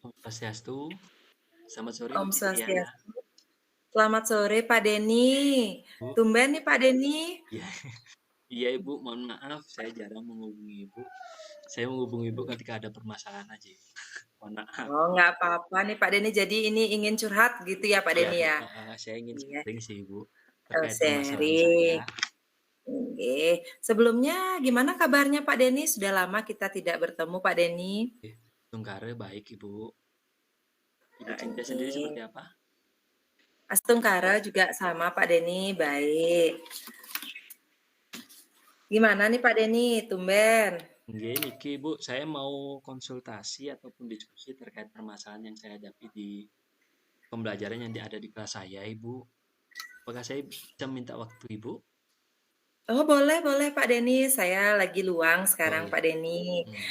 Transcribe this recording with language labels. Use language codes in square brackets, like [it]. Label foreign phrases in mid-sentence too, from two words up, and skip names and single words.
[id] Swastiastu. Selamat sore Om Ibu Indriana. Swastiastu. Selamat sore Pak Denny. Bu. Tumben nih Pak Denny. Iya, iya Ibu, mohon maaf saya jarang menghubungi Ibu. Saya menghubungi Ibu ketika ada permasalahan aja. Mohon maaf. Oh, nggak apa-apa nih Pak Denny. Jadi ini ingin curhat gitu ya Pak Iya, Denny ya? saya ingin Iya, sharing sih Ibu terkait permasalahan saya. sharing. Oke. Sebelumnya gimana kabarnya Pak Denny? Sudah lama kita tidak bertemu Pak Denny. Tungkare baik Ibu. Ibu Cynthia Oke. sendiri seperti apa? Astungkara juga sama Pak Denny, baik. Gimana nih Pak Denny? Tumben. Nggih, niki Ibu, saya mau konsultasi ataupun diskusi terkait permasalahan yang saya hadapi di pembelajaran yang ada di kelas saya, Ibu. Apakah saya bisa minta waktu Ibu? Oh, boleh boleh Pak Denny. Saya lagi luang Oh sekarang ya. Pak Denny. Hmm.